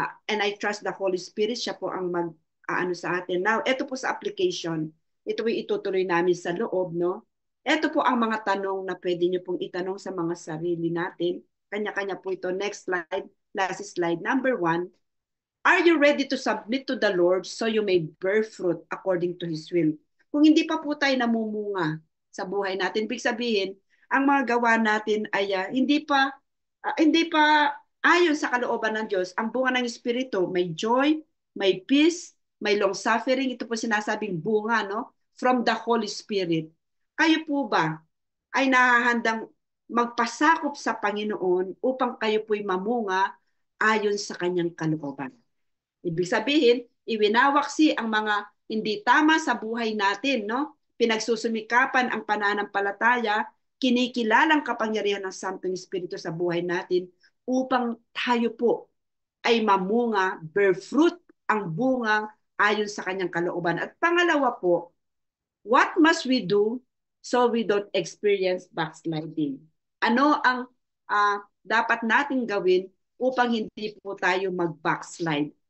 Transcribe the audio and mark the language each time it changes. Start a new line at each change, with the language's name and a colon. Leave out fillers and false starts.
English: And I trust the Holy Spirit,
Filipino: siya po ang ano sa atin. Now, ito po sa application. Ito po itutuloy namin sa loob, no? Ito po ang mga tanong na pwede nyo pong itanong sa mga sarili natin. Kanya-kanya po ito. Next slide. Last slide. Number 1.
English: Are you ready to submit to the Lord so you may bear fruit according to His will?
Filipino: Kung hindi pa po tayo namumunga sa buhay natin, ibig sabihin, ang mga gawa natin ay hindi pa ayon sa kalooban ng Diyos. Ang bunga ng Espiritu, may joy, may peace, may long suffering. Ito po sinasabing bunga, no?
English: from the Holy Spirit.
Filipino: Kayo po ba ay nahahandang magpasakop sa Panginoon upang kayo po'y mamunga ayon sa kanyang kalooban? Ibig sabihin, iwinawaksi ang mga hindi tama sa buhay natin, no? Pinagsusumikapan ang pananampalataya, kinikilalang kapangyarihan ng Santong Espiritu sa buhay natin upang tayo po ay mamunga, bear fruit ang bungang ayon sa kanyang kalooban. At pangalawa po,
English: what must we do so we don't experience backsliding?
Filipino: Ano ang dapat nating gawin upang hindi po tayo mag-backslide?